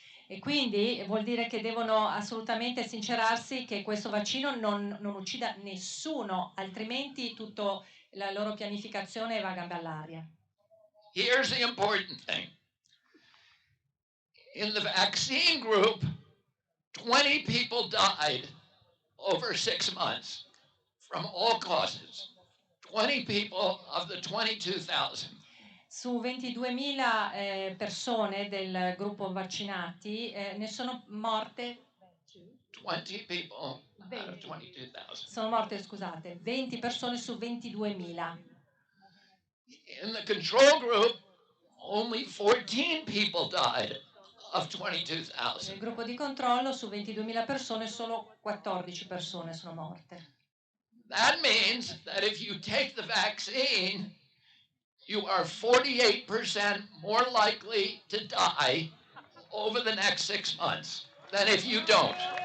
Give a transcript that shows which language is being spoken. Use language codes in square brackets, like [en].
[it] E quindi vuol dire che devono assolutamente sincerarsi che questo vaccino non uccida nessuno, altrimenti tutta la loro pianificazione va a gambe all'aria. [en] Here's the important thing. In the vaccine group, 20 people died over 6 months from all causes. 20 people of the 22,000. [it] Su 22.000 persone del gruppo vaccinati ne sono morte [en] 20 people out of 22,000. [it] Sono morte, scusate, 20 persone su 22.000. [en] In the control group, only 14 people died of 22,000. [it] Nel gruppo di controllo su 22.000 persone solo 14 persone sono morte. [en] That means that if you take the vaccine, you are 48% more likely to die over the next 6 months than if you don't.